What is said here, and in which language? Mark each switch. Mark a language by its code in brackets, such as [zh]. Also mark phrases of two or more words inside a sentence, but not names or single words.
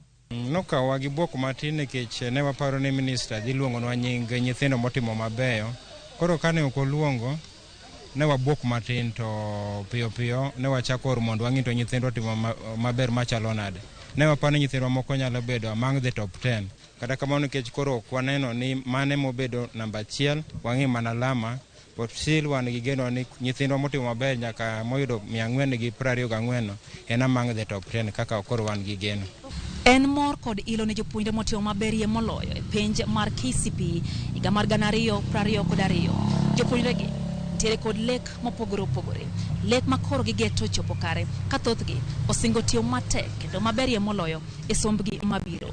[luo] Nokawa gi buok matin nikech ne waparo ni minister dhi luongonwa nying nyithindo motimo mabeyo. Koro kane ok oluongo, ne wabuok matin to piyo piyo ne wachako oro mondo wang'i to nyithindo timo maber machalo nade. Ne waparo ni nyithindwa moko nyalo bedo [en] among the top 10. [luo] Kata kamano nikech koro ok waneno ni mane mobedo namba 1, wang'i mana alama, [en] but still [luo] wan gi geno ni nyithindwa motimo maber nyaka moyudo 424 en [en] among the top 10 [luo] kaka koro wan gi geno. En mor kod ilo ne jopuonjre motimo maberie moloyo e penj mar KCPE higa mar 2022. Jopuonjregi nitiere kod lek mopogore opogore. Lek makoro gigeto chopo kare ka thothgi osingo tiyo matek kendo maberie moloyo e sombgi mabiro.